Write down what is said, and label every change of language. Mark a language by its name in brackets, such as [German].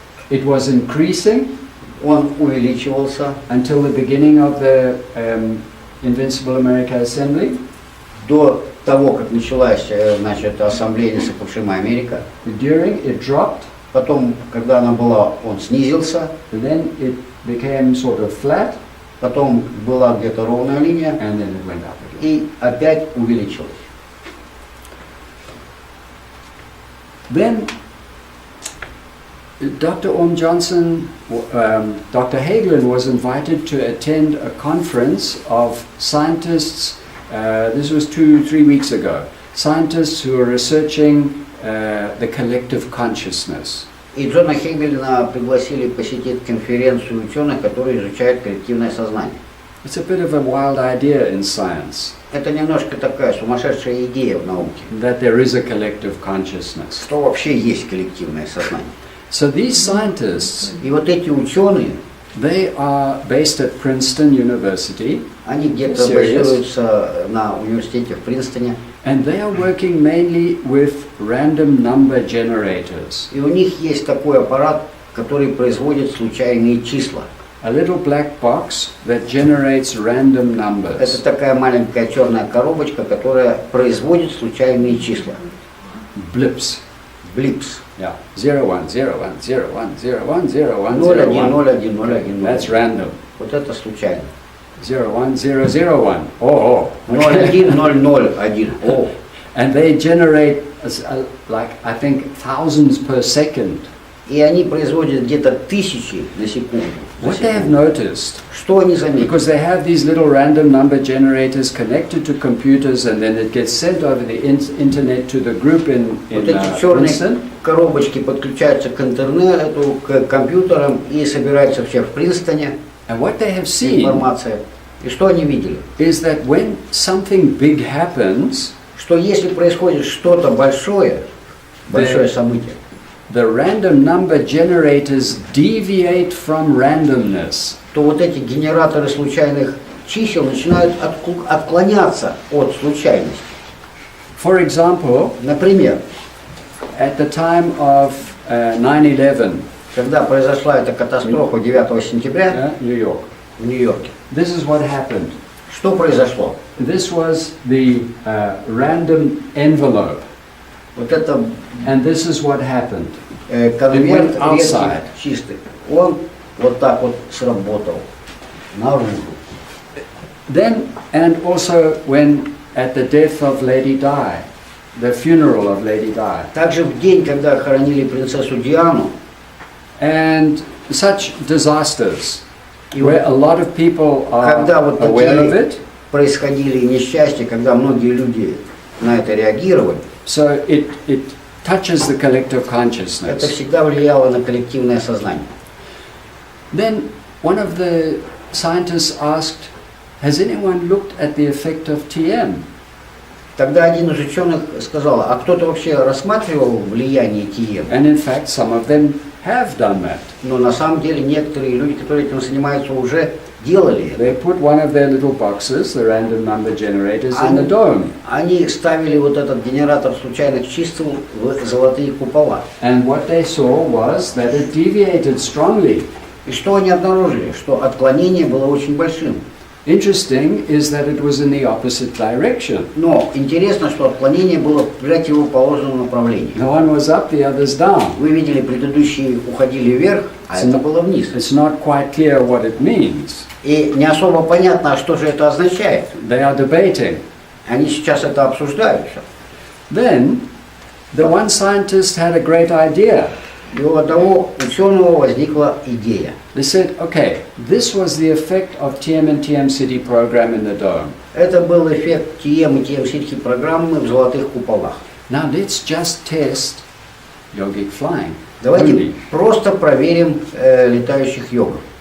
[English] It was increasing [Russian] Он увеличивался [English] until the beginning of the Invincible America Assembly. [Russian] до того, как началась, значит, ассамблея несокрушимая Америка. [English] During it dropped, [Russian] Потом, когда она была, он снизился. [English] then it became sort of flat, [Russian] Потом была где-то ровная линия. [English] and then it went up again. [Russian] И опять увеличилась. [English] Then Dr. Orm Johnson, Dr. Hagelin was invited to attend a conference of scientists. This was 2-3 weeks ago. Scientists who are researching the collective consciousness. [Russian] И Джона Хейгелена пригласили посетить конференцию ученых, которые изучают коллективное сознание. [English] It's a bit of a wild idea in science [Russian] Это немножко такая сумасшедшая идея в науке, [English] that there is a collective consciousness. [Russian] что вообще есть коллективное сознание. [English] So these scientists, [Russian] И вот эти ученые, [English] they are based at Princeton University, [Russian] они где-то [English] Serious? [Russian] базируются на университете в Принстоне, [English] and they are working mainly with random number generators. [Russian] и у них есть такой аппарат, который производит случайные числа. [English] A little black box that generates random [Russian] Это [English] numbers. [Russian] такая маленькая черная коробочка, которая производит случайные числа. [English] Blips. [Russian] Блипс. [English] Yeah. 0, 1, 0, 1, 0, 1, 0, 1, 0, 1, 0, 1, 0, 1, 0. That's random. [Russian] Вот это случайно. [English] 0, 1, 0, 0, 1. Oh, [Russian] 0, 1, 0, 0, 1. О. [English] And they generate like, I think, thousands per second. [Russian] И они производят где-то тысячи на секунду. [English] What they have noticed, [Russian] Что они заметили? [English] because they have these little random number generators connected to computers, and then it gets sent over the internet to the group in [Russian] Вот эти черные [English] Princeton. [Russian] коробочки подключаются к интернету, к компьютерам и собираются все в Принстоне, [English] And what they have seen [Russian] информация. И что они видели? [English] is that when something big happens, [Russian] Что если происходит что-то большое, большое событие, [English] the random number generators deviate from randomness. [Russian] то вот эти генераторы случайных чисел начинают отклоняться от случайности. [English] For example, [Russian] Например, [English] at the time of 9/11, [Russian] когда произошла эта катастрофа 9 сентября [English] New York, [Russian] в Нью-Йорке, [English] this is what happened. [Russian] что произошло? [English] This was the random envelope, [Russian] Вот это [English] and this is what happened. [Russian] конверт [English] It went outside. [Russian] редких чистых, он вот так вот сработал наружу. [English] Then, and also when at the death of Lady Di, the funeral of Lady Di, [Russian] Также в день, когда хоронили принцессу Диану, [English] and such disasters, [Russian] и [English] where a lot of people are [Russian] когда вот [English] aware of [Russian] такие [English] it, [Russian] происходили несчастья, когда многие люди на это реагировали, [English] so it touches the collective [Russian] это [English] consciousness. [Russian] всегда влияло на коллективное сознание. [English] Then one of the scientists asked, has anyone looked at the effect of TM? [Russian] Тогда один из ученых сказал, а кто-то вообще рассматривал влияние ТМ? [English] And in fact, some of them have done that. [Russian] Но на самом деле некоторые люди, которые этим занимаются, уже делали это. [English] They put one of their little boxes, the random number generators, in the dome. [Russian] Они ставили вот этот генератор случайных чисел в золотые купола. [English] And what they saw was that it deviated strongly. [Russian] И что они обнаружили? Что отклонение было очень большим. [English] Interesting is that it was in the opposite direction. [Russian] Но интересно, что отклонение было в противоположном направлении. [English] The one was up, the other's down. [Russian] Вы видели, предыдущие уходили вверх, а это было вниз. [English] It's not quite clear what it means. [Russian] И не особо понятно, а что же это означает. [English] They are debating. [Russian] Они сейчас это обсуждают. [English] Then, the one scientist had a great idea. [Russian] И у одного ученого возникла идея. [English] They said, okay, this was the effect of TM and TM City program in the dome. [Russian] Это был эффект ТМ и ТМ Сити программы в золотых куполах. [English] Now let's just test yogic flying. [Russian] Давайте [English] only. [Russian] просто проверим летающих йогов.